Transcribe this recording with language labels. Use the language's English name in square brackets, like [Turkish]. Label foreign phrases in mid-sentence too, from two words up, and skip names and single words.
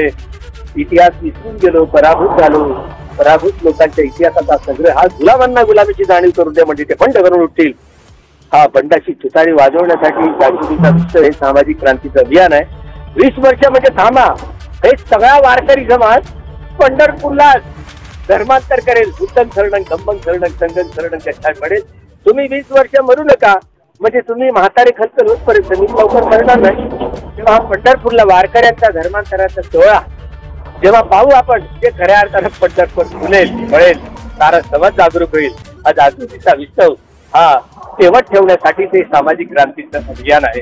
[Marathi] इतिहास विसरून गेलो, पराभूत झालो. पराभूत लोकांच्या इतिहासाचा सगळे हा गुलामांना गुलामीची जाणीव करून दे म्हणजे ते बंड करून उठतील. हा बंडाची तुतारी वाजवण्यासाठी जागृतीचा विषय हे सामाजिक क्रांतीचं अभियान आहे. 20 वर्ष म्हणजे थांबा, हे सगळा वारकरी समाज पंढरपूरला धर्मांतर करेल. [Pali] बुद्धं शरणं धम्मं शरणं संघं शरणं गच्छामि म्हणेल. [Marathi] तुम्ही 20 वर्ष मरू नका, म्हणजे तुम्ही म्हातारे खंत होतपर्यंत मी लवकर मरणार नाही. तेव्हा हा पंढरपूरला वारकऱ्यांचा धर्मांतराचा सोहळा जेव्हा पाहू आपण, ते खऱ्या अर्थानं पंढरपूर फुलेल फळेल, सारा समाज जागरूक होईल. हा जागृतीचा विस्तव हा तेवत ठेवण्यासाठी ते सामाजिक क्रांतीचं अभियान आहे.